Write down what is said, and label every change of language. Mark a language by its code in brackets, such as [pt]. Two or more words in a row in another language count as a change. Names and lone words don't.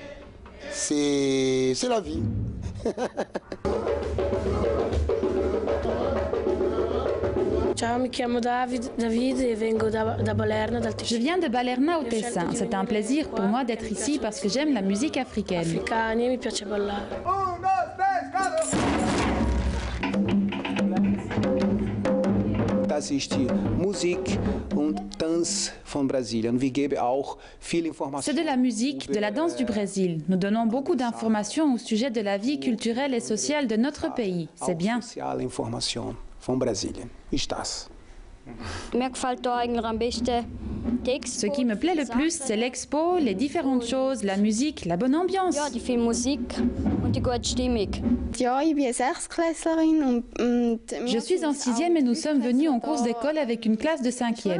[fr] C'est la vie. Je viens de Balerna au Tessin. C'est un plaisir pour moi d'être ici parce que j'aime la musique africaine. [de] Das ist die Musik und Tanz von Brasilien. Wir geben auch viel Information. [fr] C'est de la musique, de la danse du Brésil. Nous donnons beaucoup d'informations au sujet de la vie culturelle et sociale de notre pays. C'est bien. [de] Sociale Information von Brasilien. Ist das? [fr] Ce qui me plaît le plus, c'est l'expo, les différentes choses, la musique, la bonne ambiance. Je suis en 6e et nous sommes venus en cours d'école avec une classe de 5e.